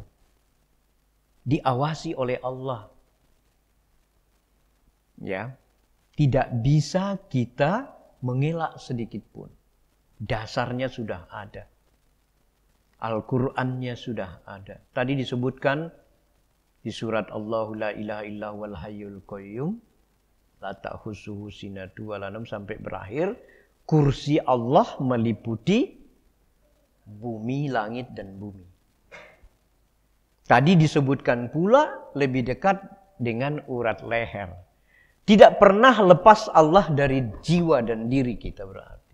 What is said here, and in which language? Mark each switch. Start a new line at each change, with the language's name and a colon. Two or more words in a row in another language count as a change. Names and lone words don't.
Indonesian: Diawasi oleh Allah. Ya. Tidak bisa kita mengelak sedikit pun. Dasarnya sudah ada. Al-Qur'annya sudah ada. Tadi disebutkan di surat
Arabic: الله لا إله إلا هو الحي القيوم لا تأخذه سنة ولا نوم
Indonesian: sampai berakhir. Kursi Allah meliputi bumi, langit dan bumi. Tadi disebutkan pula lebih dekat dengan urat leher. Tidak pernah lepas Allah dari jiwa dan diri kita berarti.